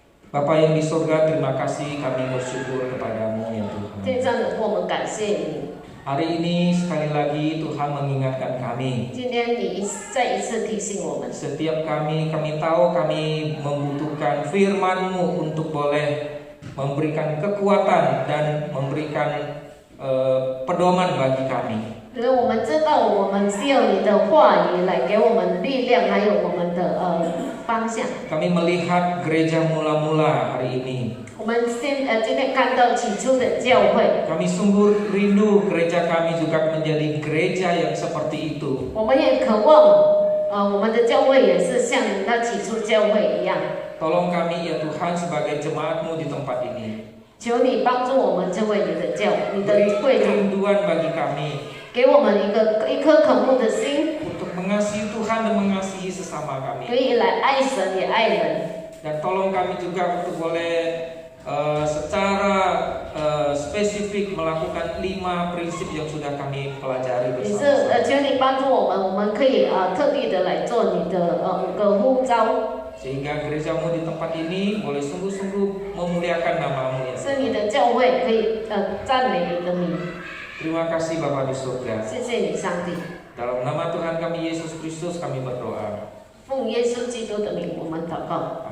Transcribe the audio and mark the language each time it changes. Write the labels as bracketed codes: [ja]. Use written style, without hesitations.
[id] Bapa yang di surga, terima kasih kami bersyukur kepadamu ya Tuhan. [zh] 天上的父，我们感谢你。 [id] Hari ini sekali lagi Tuhan mengingatkan kami. [zh] 今天你再一次提醒我们， [id] Setiap kami tahu kami membutuhkan firman-Mu untuk boleh memberikan kekuatan dan memberikan pedoman bagi kami. [zh] 因为我们知道我们需要你的话语来给我们力量，还有我们的方向。 [id] Kami melihat gereja mula-mula hari ini. [zh] 我们今天看到起初的教会， [id] Kami sungguh rindu gereja kami juga menjadi gereja yang seperti itu. [zh] 我们也渴望我们的教会也是像那起初教会一样。 [id] Tolong kami ya Tuhan sebagai jemaat-Mu di tempat ini. [zh] 求你帮助我们成为你的 [id] Beri [zh] 会众， [id] kerinduan bagi kami [zh] 给我们一颗渴慕的心， [id] untuk mengasihi Tuhan dan mengasihi sesama [zh] 可 [id] kami. [zh] 以来爱神也爱人。 [id] Dan tolong kami juga untuk boleh secara spesifik melakukan 5 prinsip yang sudah kami pelajari [zh] 你是 [id] bersama-sama. [zh] 求你帮助我们可以特地的来做你的5个呼召。 [id] Sehingga gereja-Mu di tempat ini boleh sungguh-sungguh memuliakan nama-Mu ya. [zh] 是你的教会可以赞美你的名， [id] Terima kasih Bapa di surga. [zh] 谢谢你上帝， [id] Dalam nama Tuhan kami Yesus Kristus kami berdoa. [zh] 奉耶稣基督的名我们祷告，